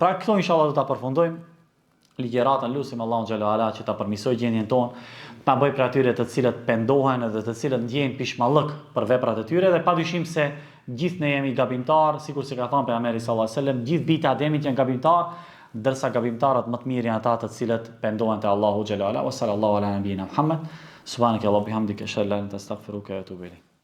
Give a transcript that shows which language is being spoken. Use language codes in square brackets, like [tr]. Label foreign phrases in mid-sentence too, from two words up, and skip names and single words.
[sq] Pra këto inshallah do ta përfundojmë. Ligjeratën lutim Allahun [ar] جل وعلا [sq] që ta përmirësoj gjendjen tonë, ta bëj për atyre të cilët pendohen edhe të cilët ndjejnë pishmallëk për veprat e tyre dhe padyshim se gjithë ne jemi gabimtar, sikur se ka thënë pejgamberi [ar] صلى الله عليه وسلم, [sq] gjithë bijtë Ademit janë gabimtar, ndërsa gabimtarët më të mirë janë ata të cilët pendohen te Allahu [ar] جل وعلا. وصلى الله على نبينا محمد. سبحانك اللهم وبحمدك أشهد أن لا إله إلا أنت أستغفرك وأتوب إليك.